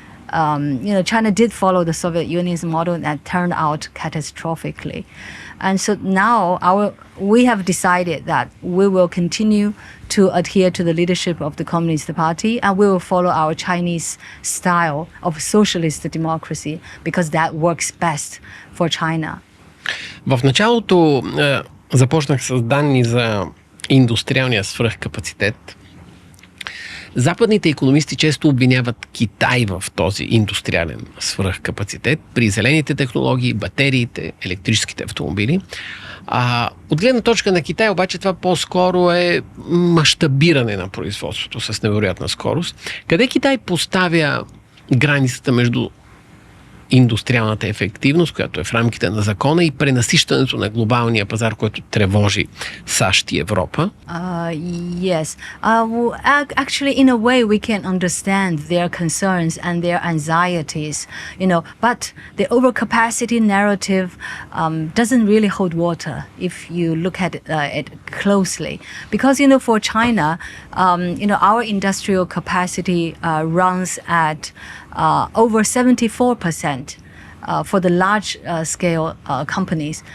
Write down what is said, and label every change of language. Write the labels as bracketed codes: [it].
[en] China did follow the Soviet Union's model that turned out catastrophically. And so now we have decided that we will continue to adhere to the leadership of the Communist Party, and we will follow our Chinese style of socialist democracy, because that works best for China. [bg] В началото започнах с данни за индустриалния свръхкапацитет. Западните икономисти често обвиняват Китай в този индустриален свръхкапацитет при зелените технологии, батериите, електрическите автомобили. От гледна точка на Китай обаче това по-скоро е мащабиране на производството с невероятна скорост. Къде Китай поставя границата между индустриалната ефективност, която е в рамките на закона, и пренасищането на глобалния пазар, който тревожи САЩ и Европа? [en] Yes. Actually, in a way, we can understand their concerns and their anxieties, but the overcapacity narrative doesn't really hold water if you look at it closely. Because, for China, our industrial capacity runs at over 74% for the large scale companies.